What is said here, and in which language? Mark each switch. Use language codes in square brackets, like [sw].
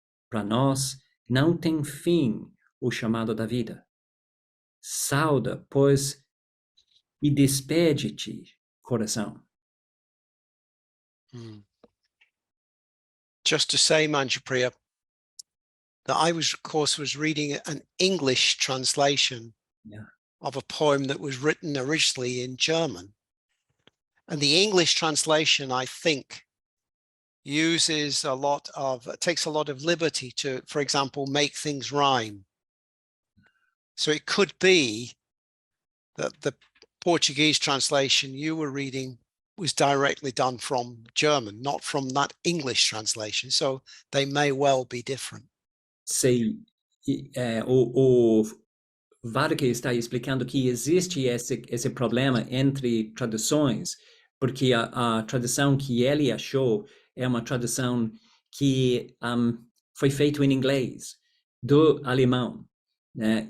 [pt] Para nós não tem fim o chamado da vida. Sauda, pois, e despede-te, coração. [en] Just to say, Manjupriya, that I was, of course, reading an English translation of a poem that was written originally in German. And the English translation, I think, takes a lot of liberty to, for example, make things rhyme. So it could be that the Portuguese translation you were reading was directly done from German, not from that English translation. So they may well be different. [pt] Sei, o Vaddhaka está explicando que existe esse problema entre traduções, porque a tradução que ele achou é uma tradução que foi feita em inglês, do alemão, né?